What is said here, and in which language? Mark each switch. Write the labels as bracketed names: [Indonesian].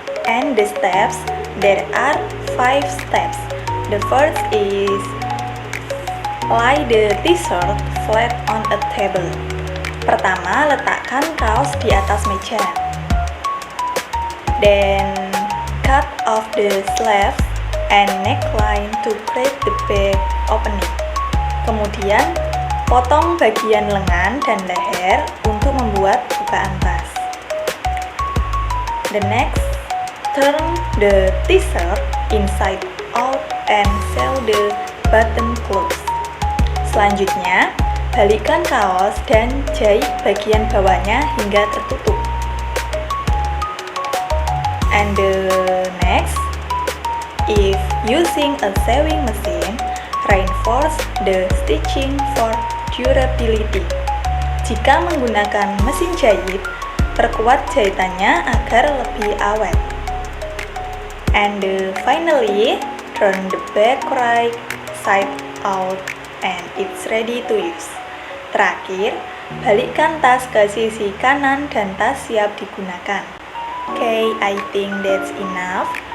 [English] And the steps, there are 5 steps. The first is lay the t-shirt flat on a table. [Indonesian] Pertama, letakkan kaos di atas meja. [English] Then cut off the sleeves and neckline to create the back opening. [Indonesian] Kemudian, potong bagian lengan dan leher untuk membuat bukaan tas. [English] The next, turn the t-shirt inside out and sew the button close. [Indonesian] Selanjutnya, balikkan kaos dan jahit bagian bawahnya hingga tertutup. [English] And the next, if using a sewing machine, reinforce the stitching for durability. [Indonesian] Jika menggunakan mesin jahit, perkuat jahitannya agar lebih awet. [English] And finally, turn the back right side out and it's ready to use. [Indonesian] Terakhir, balikkan tas ke sisi kanan dan tas siap digunakan. [English] Okay, I think that's enough.